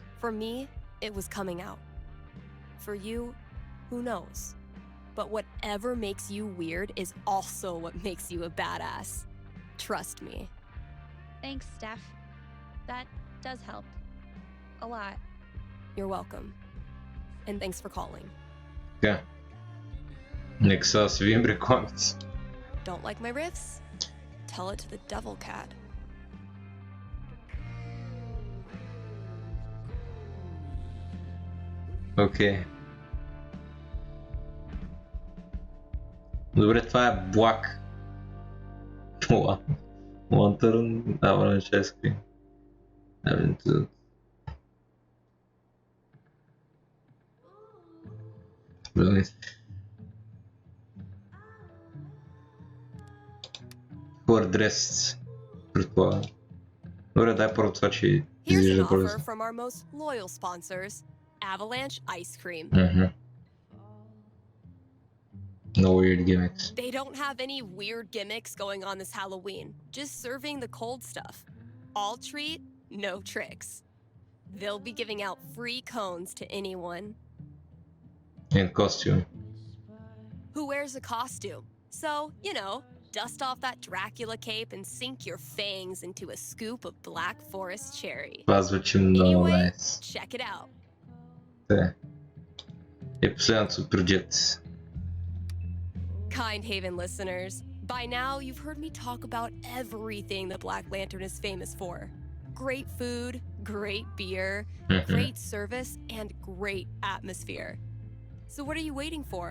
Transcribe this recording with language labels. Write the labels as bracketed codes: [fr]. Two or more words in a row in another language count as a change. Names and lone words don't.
[en] For me, it was coming out. For you, who knows? But whatever makes you weird is also what makes you a badass. Trust me. Thanks, Steph. That does help. A lot. You're welcome. And thanks for calling. [bg] Така. Нека сега си видим рекламите. [en] Don't like my riffs? Tell it to the devil cat. [bg] Окей. Добре, това е Black. [en] Lantern Avalanche Ice Cream. [bg] Хора дресици, предполагам. Добре, дай първо това, че [en] Here's an [bg] изглежда [en] offer [bg] по-лесно. [en] from our most loyal sponsors, Avalanche Ice Cream. No weird gimmicks. They don't have any weird gimmicks going on this Halloween, just serving the cold stuff. All treat, no tricks. They'll be giving out free cones to anyone And costume. who wears a costume. So, you know, dust off that Dracula cape and sink your fangs into a scoop of Black Forest cherry. [bg] Това звучи много [en] Anyway, nice. check it out. [bg] Те. И последното Superjet. [en] Kind Haven listeners, by now you've heard me talk about everything the Black Lantern is famous for. Great food, great beer, great service, and great atmosphere. So what are you waiting for?